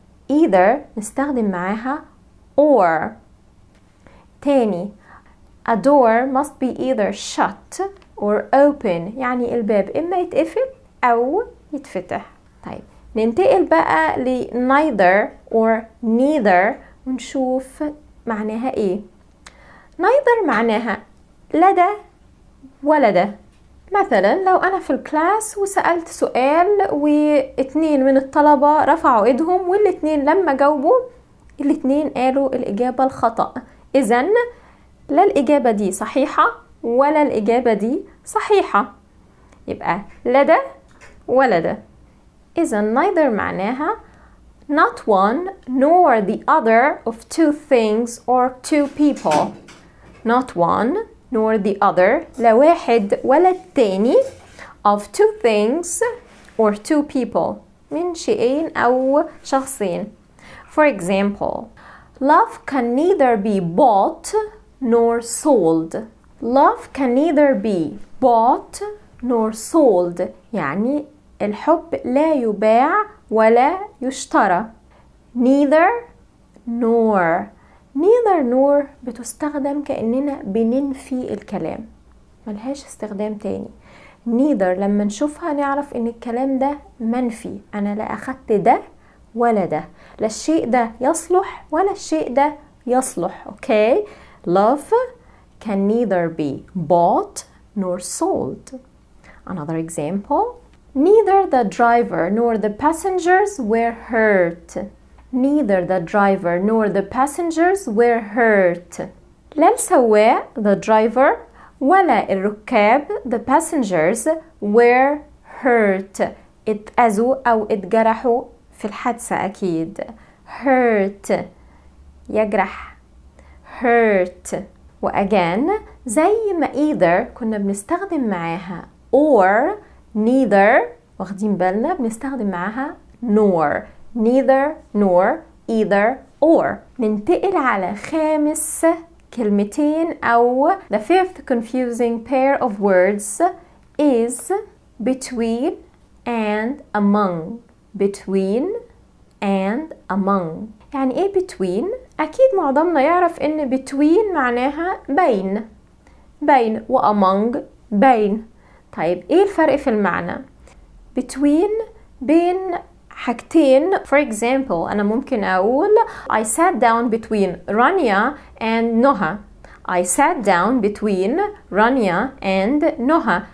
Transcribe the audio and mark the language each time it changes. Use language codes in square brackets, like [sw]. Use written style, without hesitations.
[en] either [ar] نستخدم معاها [en] or. [ar] تاني [en] a door must be either shut or open. [ar] يعني الباب إما يتقفل أو يتفتح. طيب ننتقل بقى ل [en] neither or neither [ar] ونشوف معناها ايه. neither معناها لدى ولدى. مثلا لو انا في الكلاس وسألت سؤال واتنين من الطلبة رفعوا ايدهم، والاتنين لما جاوبوا الاتنين قالوا الإجابة الخطأ، إذن لا الإجابة دي صحيحة ولا الإجابة دي صحيحة، يبقى لدى ولدى. [en] إذن neither معناها not one nor the other of two things or two people. not one nor the other، [ar] لا واحد ولا التاني، [en] of two things or two people، [ar] من شيئين أو شخصين. [en] For example, love can neither be bought nor sold. Love can neither be bought nor sold، [ar] يعني الحب لا يباع ولا يشترى. [en] neither nor. neither nor [ar] بتستخدم كأننا بننفي الكلام، ملهاش استخدام تاني. neither لما نشوفها نعرف ان الكلام ده منفي، انا لا اخدت ده ولا ده، لا الشيء ده يصلح ولا الشيء ده يصلح. اوكي. [en] love can neither be bought nor sold. Another example, neither the driver nor the passengers were hurt. neither the driver nor the passengers were hurt. [ar] لا السواق [en] the driver [ar] ولا الركاب [en] the passengers were hurt، [ar] اتأذوا أو اتجرحوا في الحادثة أكيد. [en] hurt يجرح، hurt. [ar] وأجان زي ما either كنا بنستخدم معاها or neither، واخدين بالنا بنستخدم معاها nor. [en] neither nor either or. [ar] ننتقل على خامس كلمتين أو [en] the fifth confusing pair of words is between and among. between and among. [ar] يعني ايه between؟ اكيد معظمنا يعرف ان between معناها بين، بين، و among بين. طيب ايه الفرق في المعنى؟ between بين حاجتين. [en] for example [ar] أنا ممكن أقول [en] I sat down between Rania and Noha. I sat down between Rania and Noha.